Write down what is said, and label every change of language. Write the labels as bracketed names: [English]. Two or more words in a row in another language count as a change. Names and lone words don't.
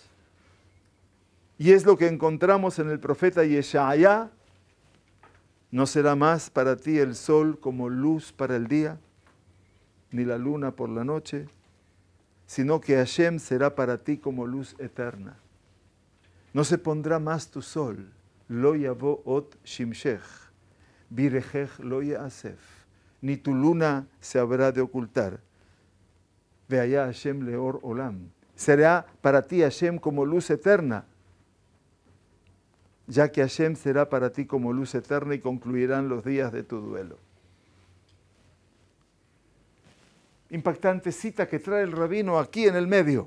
[Spanish] Y es lo que encontramos en el profeta Yeshaya. No será más para ti el sol como luz para el día, ni la luna por la noche, sino que Hashem será para ti como luz eterna. No se pondrá más tu sol, [Hebrew] לא יבוא עוד שמשך, וירחך לא יאסף, [Spanish] ni tu luna se habrá de ocultar. [Hebrew] והיה לך השם לאור עולם. [Spanish] Será para ti Hashem como luz eterna, ya que Hashem será para ti como luz eterna y concluirán los días de tu duelo. Impactante cita que trae el rabino aquí en el medio.